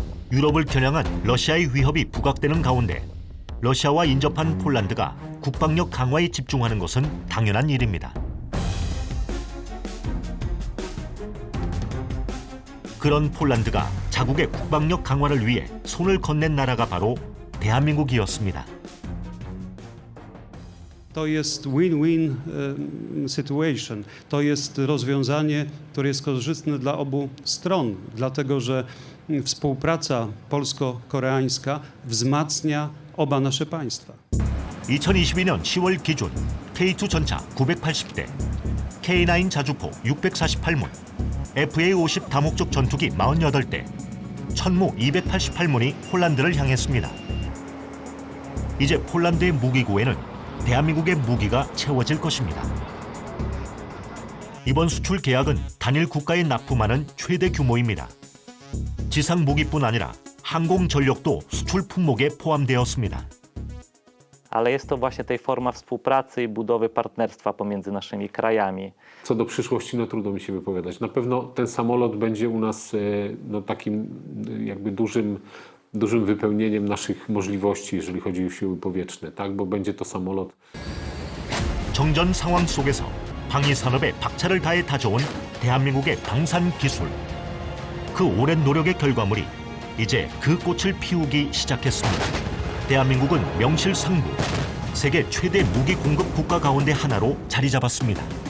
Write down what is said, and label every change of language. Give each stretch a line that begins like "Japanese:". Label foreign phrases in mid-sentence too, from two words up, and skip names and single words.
Korean: 유럽을 겨냥한 러시아의 위협이 부각되는 가운데 러시아와 인접한 폴란드가 국방력 강화에 집중하는 것은 당연한 일입니다. 그런 폴란드가 자국의 국방력 강화를 위해 손을 건넨 나라가 바로 대한민국이었습니다.
Polish: To jest
English: win-win situation.
Polish: To jest rozwiązanie, które jest korzystne dla obu stron, dlatego że współpraca polsko-koreańska wzmacnia oba nasze państwa.
Korean: 2022년 10월 기준 K2 전차 980대, K9 자주포 648문, FA-50 다목적 전투기 48대, 천무 288문이 폴란드를 향했습니다. 이제 폴란드의 무기고에는 대한민국의 무기가 채워질 것입니다. 이번 수출 계약은 단일 국가에 납품하는 최대 규모입니다. 지상 무기뿐 아니라 항공 전력도 수출 품목에 포함되었습니다.
Polish: Ale jest to właśnie tej forma współpracy i budowy partnerstwa pomiędzy naszymi krajami. Co do przyszłości, no trudno mi się wypowiadać. Na pewno ten samolot będzie u nas no, takim jakby dużym wypełnieniem naszych możliwości, jeżeli chodzi o siły powietrzne, tak? Bo będzie to samolot.
Korean: 정전 상황 속에서 방위 산업에 박차를 다해 다져온 대한민국의 방산 기술. 그 오랜 노력의 결과물이 이제 그 꽃을 피우기 시작했습니다. 대한민국은 명실상부 세계 최대 무기 공급 국가 가운데 하나로 자리 잡았습니다.